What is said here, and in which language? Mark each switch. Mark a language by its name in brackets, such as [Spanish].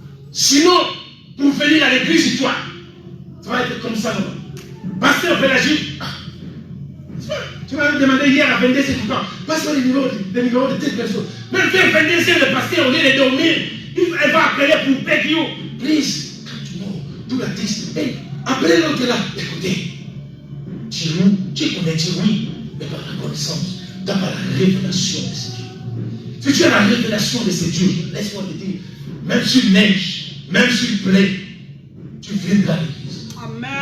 [French] Sinon, pour venir à l'église, toi, ça va être comme ça. Non? Pasteur Pélagile, tu m'as demandé hier à 22 h, passe-moi les numéros de telle personne. Même vers 22 h, le pasteur, au lieu de dormir, elle va appeler pour [English] beg you. Please, come tomorrow, do like this. [French] Hey, appelez l'autre là. Écoutez, tu connais Dieu, oui, mais par la connaissance, par la révélation de ce Dieu. Si tu as la révélation de ce Dieu, laisse-moi te dire, même s'il neige, même s'il plaît, tu viendras à l'église. Amen.